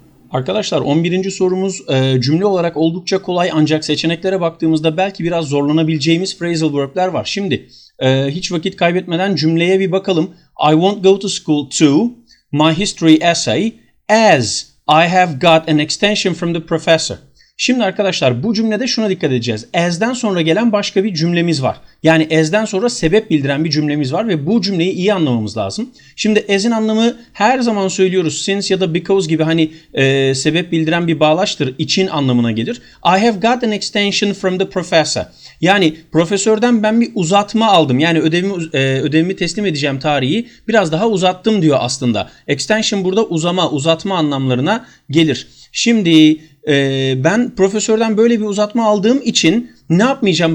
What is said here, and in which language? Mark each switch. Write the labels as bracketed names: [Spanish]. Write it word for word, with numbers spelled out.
[Turkish] Arkadaşlar on birinci sorumuz e, cümle olarak oldukça kolay ancak seçeneklere baktığımızda belki biraz zorlanabileceğimiz phrasal verb'ler var. Şimdi e, hiç vakit kaybetmeden cümleye bir bakalım. [English] I won't go to school to my history essay as I have got an extension from the professor. [Turkish] Şimdi arkadaşlar bu cümlede şuna dikkat edeceğiz. As'den sonra gelen başka bir cümlemiz var. Yani as'den sonra sebep bildiren bir cümlemiz var ve bu cümleyi iyi anlamamız lazım. Şimdi as'in anlamı her zaman söylüyoruz. Since ya da because gibi hani e, sebep bildiren bir bağlaçtır. İçin anlamına gelir. [English] I have got an extension from the professor. [Turkish] Yani profesörden ben bir uzatma aldım. Yani ödevimi, e, ödevimi teslim edeceğim tarihi biraz daha uzattım diyor aslında. Extension burada uzama, uzatma anlamlarına gelir. Şimdi Ee, ben profesörden böyle bir uzatma aldığım için ne yapmayacağım?